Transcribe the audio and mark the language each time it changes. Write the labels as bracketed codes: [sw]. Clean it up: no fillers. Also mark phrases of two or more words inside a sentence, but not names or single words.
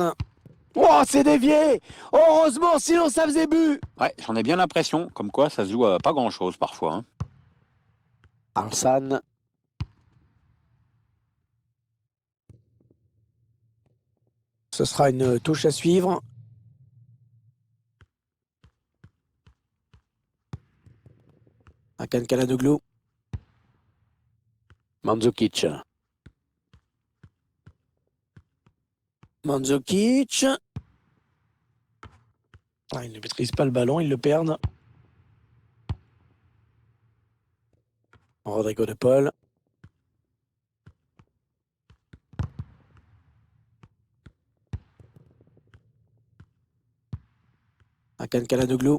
[fr] Oh, c'est dévié! Heureusement, sinon ça faisait but! Ouais, j'en ai bien l'impression, comme quoi ça se joue à pas grand-chose parfois. Hein. Arsane. Ce sera une touche à suivre. Hakan Çalhanoğlu. Mandzukic. Mandzukic. Ah, il ne maîtrise pas le ballon, ils le perdent. Rodrigo de Paul. Hakan Çalhanoğlu.